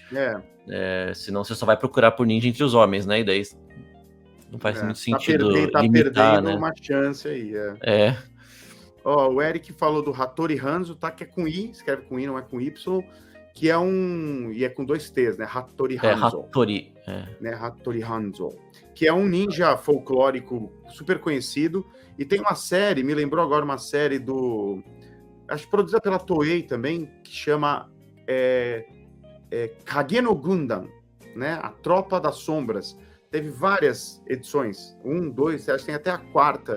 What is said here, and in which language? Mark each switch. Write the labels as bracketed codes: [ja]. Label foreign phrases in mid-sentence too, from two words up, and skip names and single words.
[pt] Senão você só vai procurar por ninja entre os homens, né? E daí não faz muito sentido tá limitar, perdendo né? uma chance aí. O Eric falou do Hattori Hanzo, tá? Que é com I, escreve com I, não é com Y, que é e é com 2 T's, né? Hattori Hanzo. Hattori. Né? Hattori Hanzo. Que é um ninja folclórico super conhecido. E tem uma série, me lembrou agora uma série acho que produzida pela Toei também, que chama Kage no Gundam, né? A Tropa das Sombras. Teve várias edições, 1, 2, acho que tem até a 4ª.